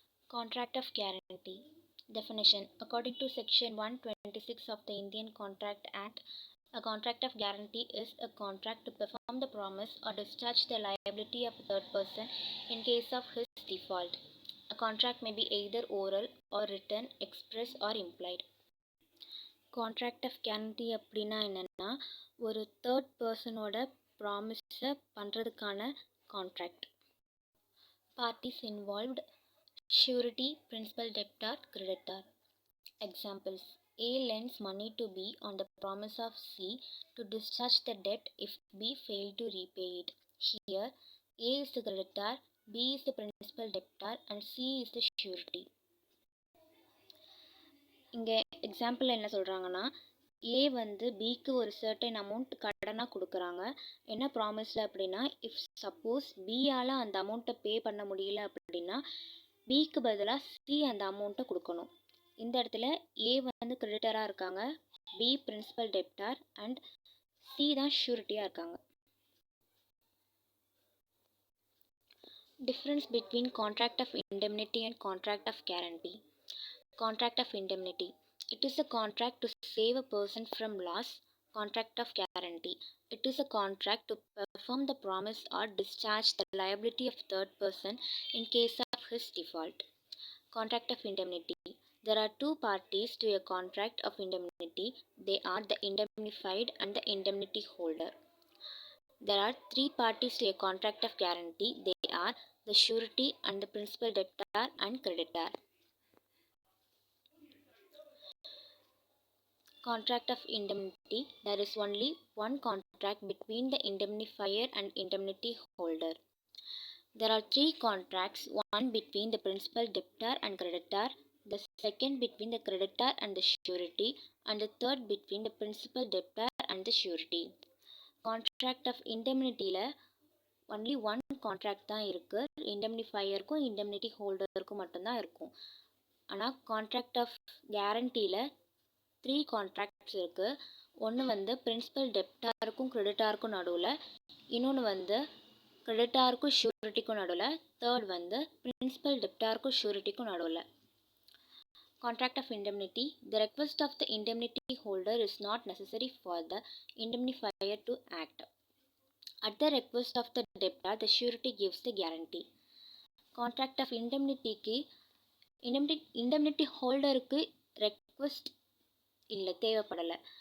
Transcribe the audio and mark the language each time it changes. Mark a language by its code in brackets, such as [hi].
[en] Contract of Guarantee. Definition. According to Section 126 of the Indian Contract Act, a contract of guarantee is a contract to perform the promise or discharge the liability of a third person in case of his default. A contract may be either oral or written, express or implied. [ta] Contract of guarantee அப்படின்னா என்னென்னா, ஒரு third பர்சனோட ப்ராமிஸை பண்ணுறதுக்கான contract. [en] Parties involved: surety, principal debtor, creditor. Examples: A lends money to B on the promise of C to discharge the debt if B failed to repay it. Here, A is the creditor, B is the principal debtor and C is the surety. [ta] இங்கே example என்ன சொல்கிறாங்கன்னா, ஏ வந்து பிக்கு ஒரு certain amount கடனாக கொடுக்குறாங்க. என்ன ப்ராமிஸில் அப்படின்னா, இஃப் சப்போஸ் பியால் அந்த அமௌண்ட்டை பே பண்ண முடியல அப்படின்னா பிக்கு பதிலாக சி அந்த அமௌண்ட்டை கொடுக்கணும். இந்த இடத்துல ஏ வந்து கிரெடிட்டராக இருக்காங்க, பி பிரின்சிபல் டெப்டார் அண்ட் சி தான் ஷூரிட்டியாக இருக்காங்க. [en] Difference between contract of indemnity and contract of guarantee. Contract of indemnity. It is a contract to save a person from loss. Contract of guarantee. It is a contract to perform the promise or discharge the liability of third person in case of his default. Contract of indemnity. There are two parties to a contract of indemnity. They are the indemnified and the indemnity holder. There are three parties to a contract of guarantee. They are the surety and the principal debtor and creditor. Contract of indemnity. There is only one contract between the indemnifier and indemnity holder. There are three contracts, one between the principal debtor and creditor, the second between the creditor and the surety, and the third between the principal debtor and the surety. [ta] Contract of indemnityல only one contract தான் இருக்குது. இண்டெம்னிஃபையருக்கும் இண்டெம்னிட்டி ஹோல்டருக்கும் மட்டும்தான் இருக்கும். ஆனால் contract of கேரண்டியில் 3 contracts இருக்குது. ஒன்று வந்து principal டெப்டாருக்கும் கிரெடிட்டாருக்கும் நடுவில், இன்னொன்று வந்து கிரெடிட்டாருக்கும் ஷூரிட்டிக்கும் நடுவில், தேர்ட் வந்து பிரின்சிபல் டெப்டாருக்கும் ஷூரிட்டிக்கும் நடுவில். [en] Contract of indemnity. The request of the indemnity holder is not necessary for the indemnifier to act. At the request of the debtor, the surety gives the guarantee. [ta] Contract of indemnityக்கு indemnity holderக்கு request இல்லை, தேவைப்படலை.